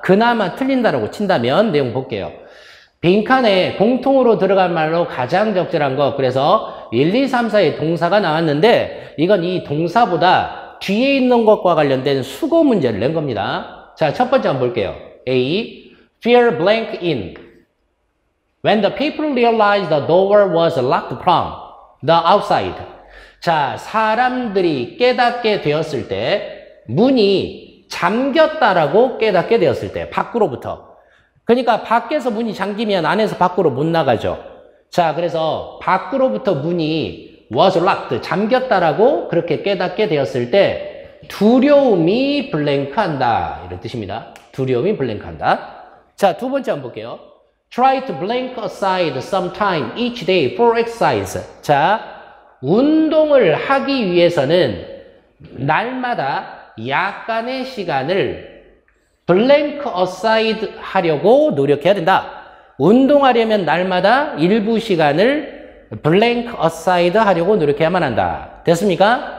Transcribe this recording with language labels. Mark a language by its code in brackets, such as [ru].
[ko] 그나마 틀린다라고 친다면 내용 볼게요. 빈칸에 공통으로 들어갈 말로 가장 적절한 거. 그래서 1, 2, 3, 4의 동사가 나왔는데 이건 이 동사보다 뒤에 있는 것과 관련된 수거 문제를 낸 겁니다. 자, 첫 번째 한번 볼게요. A. [en] Fear blank in. When the people realized the door was locked from the outside. [ko] 자, 사람들이 깨닫게 되었을 때 문이 잠겼다라고 깨닫게 되었을 때 밖으로부터. 그러니까 밖에서 문이 잠기면 안에서 밖으로 못 나가죠. 자, 그래서 밖으로부터 문이 [en] was locked, [ko] 잠겼다라고 그렇게 깨닫게 되었을 때 두려움이 블랭크한다. 이런 뜻입니다. 두려움이 블랭크한다. 자, 두 번째 한번 볼게요. [en] Try to blank aside some time each day for exercise. [ko] 자, 운동을 하기 위해서는 날마다 약간의 시간을 blank aside 하려고 노력해야 된다. 운동하려면 날마다 일부 시간을 blank aside 하려고 노력해야만 한다. 됐습니까?